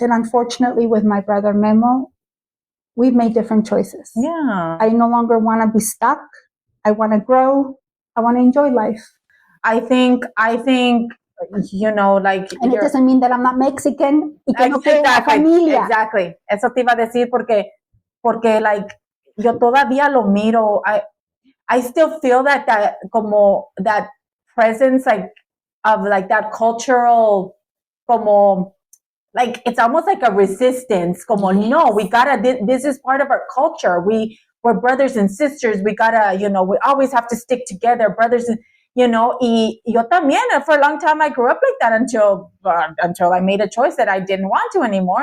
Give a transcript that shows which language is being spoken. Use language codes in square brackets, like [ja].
[en] And unfortunately, with my brother Memo, we've made different choices. Yeah. I no longer want to be stuck. I want to grow. I want to enjoy life. I think, like... And it doesn't mean that I'm not Mexican. [es] Y que no quiero familia. [en] Exactly. [es] Eso te iba a decir porque like, yo todavía lo miro. [en] I still feel that como that presence, like, of like that cultural, como, like, it's almost like a resistance. Como, no, we gotta, this is part of our culture. We're brothers and sisters. We gotta, we always have to stick together, brothers and, [es] y yo también, [en] for a long time, I grew up like that until I made a choice that I didn't want to anymore.